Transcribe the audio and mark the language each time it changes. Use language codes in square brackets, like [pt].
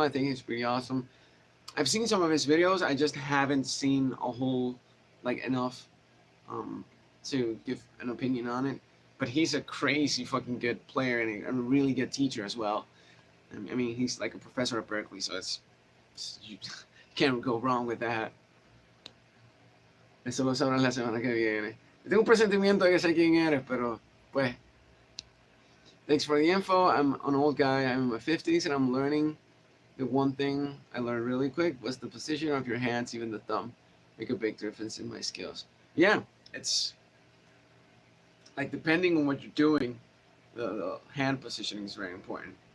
[en] I think he's pretty awesome. I've seen some of his videos. I just haven't seen a whole, like enough, to give an opinion on it. But he's a crazy fucking good player and a really good teacher as well. I mean, he's like a professor at Berkeley, so you can't go wrong with that. [es] Eso lo sabrás la semana que viene. Tengo un presentimiento de que sé quién eres, pero pues. [en] Thanks for the info. I'm an old guy. I'm in my 50s and I'm learning. The one thing I learned really quick was the position of your hands, even the thumb, make a big difference in my skills. Yeah, it's like depending on what you're doing, the hand positioning is very important.